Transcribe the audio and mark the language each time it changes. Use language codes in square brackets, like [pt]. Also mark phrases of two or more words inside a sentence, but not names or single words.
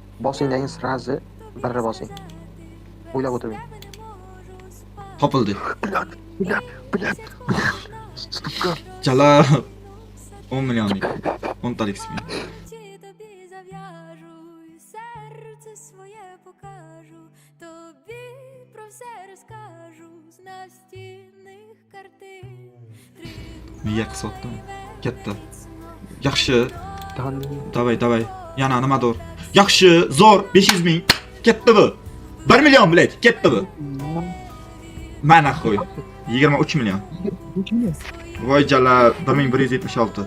[uz] Bosingdagi srazi birra bosing. O'ylab o'tiring. Topildi. [ru] Блядь. Стопка. [uz] Chala 10 millionlik. 10 talik spin. [uk] Ci тобі зав'яжу, і серце своє покажу, тобі про все розкажу з настінних картин. [uz] Miya qisotdim. Katta. Yaxshi. Dan. Davay. Yana nimadir. Yaxshi, zo'r 500 ming. Katta bu. 1 million, blядь, katta bu. Mana qo'y. 23 million. Voy jala 1176.